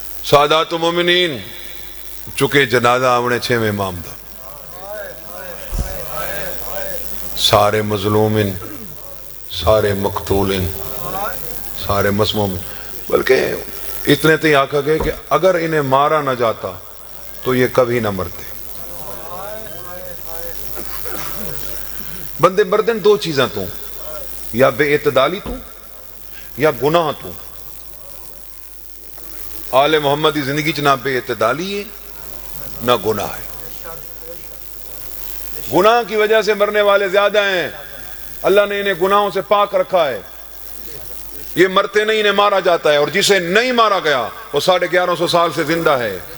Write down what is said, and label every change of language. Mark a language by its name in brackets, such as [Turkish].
[Saraiki] سادات و مومنین، چکے جنازہ آونے 6ویں امام دا، سارے مظلومن، سارے مقتولن، سارے مسمومن، بلکہ اتنے تھی آکھا گئے [Urdu] کہ اگر انہیں مارا نہ جاتا تو یہ کبھی نہ مرتے. [Saraiki] بندے مردن دو چیزاں تو، یا بے اعتدالی تو یا گناہ تو. [Urdu] آل محمد کی زندگی چ نہ بے اعتدالی ہے نہ گناہ ہے. گناہ کی وجہ سے مرنے والے زیادہ ہیں، اللہ نے انہیں گناہوں سے پاک رکھا ہے. یہ مرتے نہیں، انہیں مارا جاتا ہے، اور جسے نہیں مارا گیا وہ 1150 سال سے زندہ ہے.